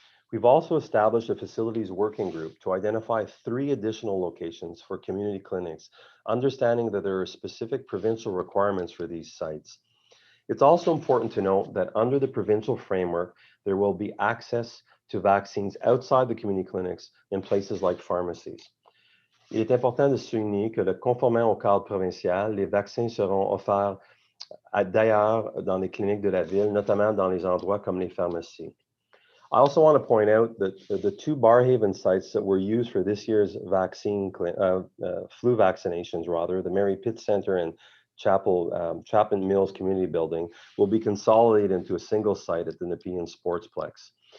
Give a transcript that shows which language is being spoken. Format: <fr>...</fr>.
<en>We've also established a facilities working group to identify 3 additional locations for community clinics, understanding that there are specific provincial requirements for these sites. It's also important to note that under the provincial framework, there will be access to vaccines outside the community clinics in places like pharmacies.</en> <fr>Il est important de souligner que, conformément au cadre provincial, les vaccins seront offerts d'ailleurs dans les cliniques de la ville, notamment dans les endroits comme les pharmacies.</fr> <en>I also want to point out that the 2 Barrhaven sites that were used for this year's flu vaccinations, the Mary Pitt Center and Chapman Mills Community Building, will be consolidated into a single site at the Nepean Sportsplex.</en>